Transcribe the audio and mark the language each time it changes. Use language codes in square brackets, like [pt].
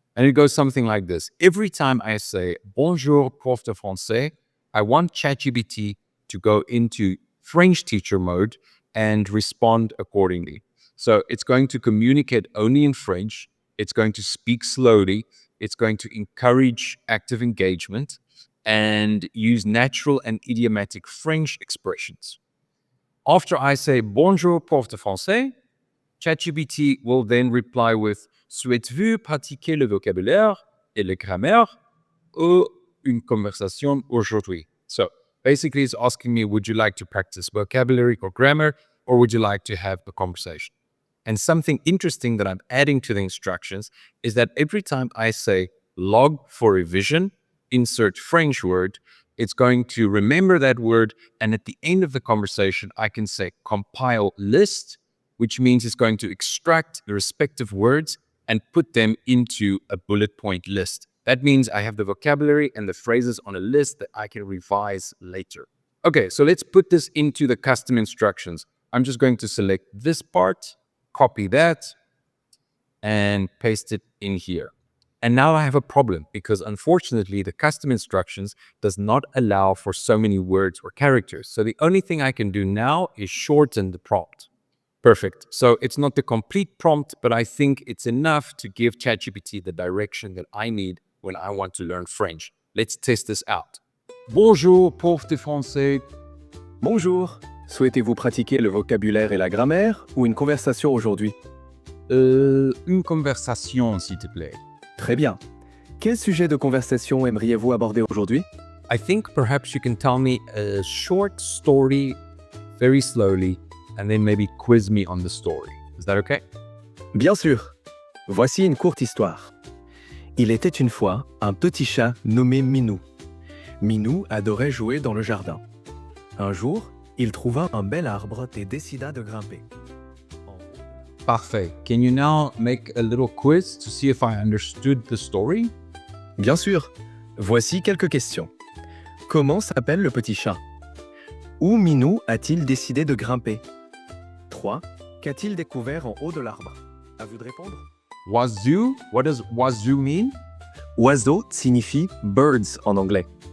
[en] And it goes something like this. Every time I say, [fr] Bonjour, prof de français, [en] I want ChatGPT to go into French teacher mode and respond accordingly. So it's going to communicate only in French. It's going to speak slowly. It's going to encourage active engagement and use natural and idiomatic French expressions. After I say [fr] Bonjour, prof de français, [en] ChatGPT will then reply with [fr] Souhaites-vous pratiquer le vocabulaire et la grammaire ou une conversation aujourd'hui? [en] So basically, it's asking me, would you like to practice vocabulary or grammar, or would you like to have a conversation? And something interesting that I'm adding to the instructions is that every time I say log for revision, insert French word, it's going to remember that word. And at the end of the conversation, I can say compile list, which means it's going to extract the respective words and put them into a bullet point list. That means I have the vocabulary and the phrases on a list that I can revise later. Okay, so let's put this into the custom instructions. I'm just going to select this part, copy that, and paste it in here. And now I have a problem because unfortunately the custom instructions does not allow for so many words or characters. So the only thing I can do now is shorten the prompt. Perfect. So it's not the complete prompt, but I think it's enough to give ChatGPT the direction that I need when I want to learn French. Let's test this out. [fr] Bonjour, prof de français. Bonjour, souhaitez-vous pratiquer le vocabulaire et la grammaire ou une conversation aujourd'hui? Une conversation, s'il te plaît. Très bien. Quel sujet de conversation aimeriez-vous aborder aujourd'hui? [en] I think perhaps you can tell me a short story very slowly and then maybe quiz me on the story. Is that okay? [fr] Bien sûr. Voici une courte histoire. Il était une fois un petit chat nommé Minou. Minou adorait jouer dans le jardin. Un jour, il trouva un bel arbre et décida de grimper. Parfait. [en] Can you now make a little quiz to see if I understood the story? [fr] Bien sûr. Voici quelques questions. Comment s'appelle le petit chat? Où Minou a-t-il décidé de grimper? 3. Qu'a-t-il découvert en haut de l'arbre? À vous de répondre. [en] Wazoo? What does wazoo mean? [fr] Oiseau signifie birds en anglais.